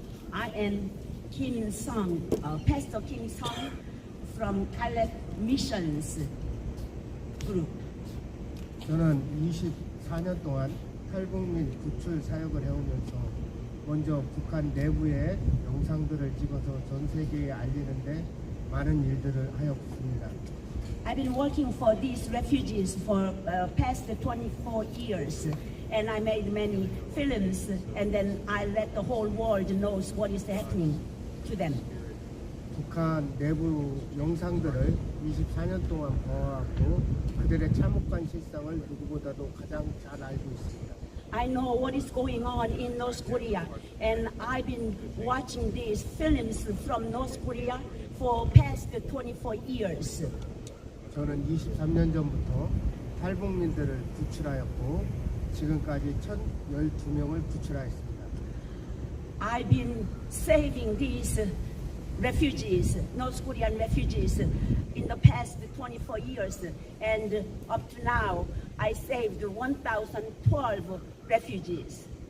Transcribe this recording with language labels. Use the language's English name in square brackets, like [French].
[English] I am Kim Sung, Pastor Kim Sung from Caleb Missions Group. [Korean] 저는 24년 동안 탈북민 구출 사역을 해오면서 먼저 북한 내부의 영상들을 찍어서 전 세계에 알리는데 많은 일들을 하였습니다. [English] I've been working for these refugees for past 24 years, and I made many films, and then I let the whole world knows what is happening to them. [Korean] 북한 내부 영상들을 24년 동안 봐왔고 그들의 참혹한 실상을 누구보다도 가장 잘 알고 있습니다. [English] I know what is going on in North Korea, and I've been watching these films from North Korea for past 24 years. [Korean] 저는 23년 전부터 탈북민들을 구출하였고 지금까지 1,012명을 구출하였습니다. [English] I've been saving these refugees, North Korean refugees, in the past 24 years, and up to now, I saved 1,012 refugees.